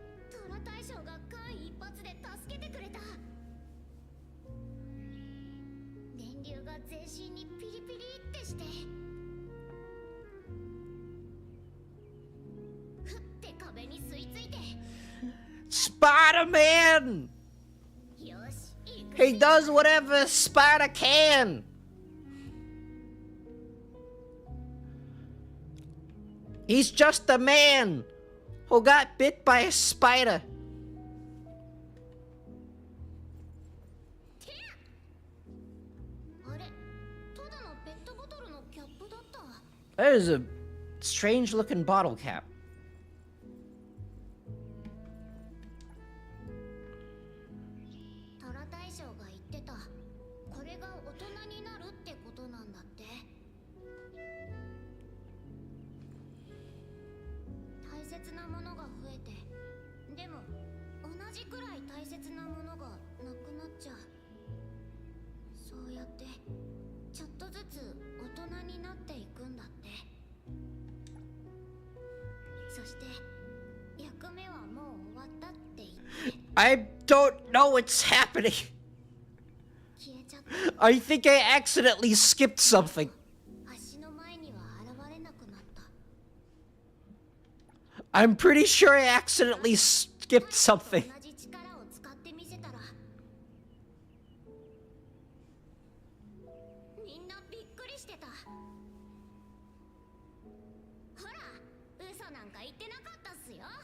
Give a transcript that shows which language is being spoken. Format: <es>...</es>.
<ja>虎大将が間一髪で助けてくれた。電流が全身にピリピリってして、ふって壁に吸い付いて、</ja> <en>Spider-Man!</en> <ja>よし、行く</ja> <en>He does whatever a spider can. He's just a man who got bit by a spider.</en> <ja>あれ、ただのペットボトルのキャップだった。</ja> <en>That is a strange looking bottle cap.</en> <ja>虎大将が言ってた。これが大人になるってことなんだって。大切なものが増えて、でも同じくらい大切なものがなくなっちゃう。そうやってちょっとずつ大人になっていくんだって。そして役目はもう終わったって言って</ja> <en>I don't know what's happening.</en> <ja>消えちゃった。</ja> <en>I think I accidentally skipped something.</en> <ja>足の前には現れなくなった。</ja> <en>I'm pretty sure I accidentally skipped something.</en> <ja>同じ力を使ってみせたら、みんなびっくりしてた。ほら、嘘なんか言ってなかったっすよ。</ja>